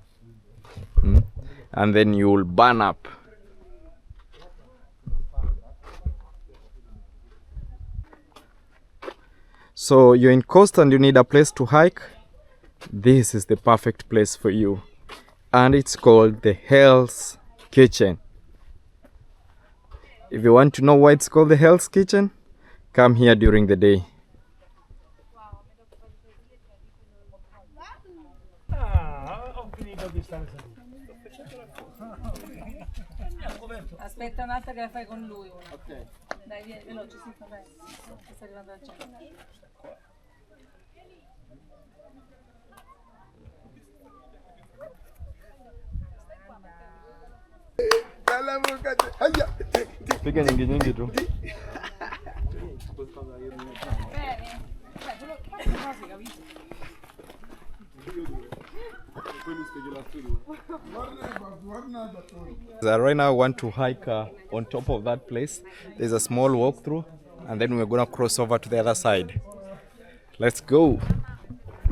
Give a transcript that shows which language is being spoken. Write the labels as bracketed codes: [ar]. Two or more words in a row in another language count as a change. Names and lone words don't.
[en] And then you will burn up. So you're in coast and you need a place to hike. This is the perfect place for you. And it's called the Hell's Kitchen. If you want to know why it's called the Hell's Kitchen, come here during the day. [it] Aspetta un'altra che la fai con lui. Ok. Dai, vieni, veloce, sì, vabbè. Sta arrivando al centro. [sw] Piga nyingi tu. [it] Bene. Così, capito? [en] Right now I want to hike on top of that place. There's a small walkthrough, and then we're gonna cross over to the other side.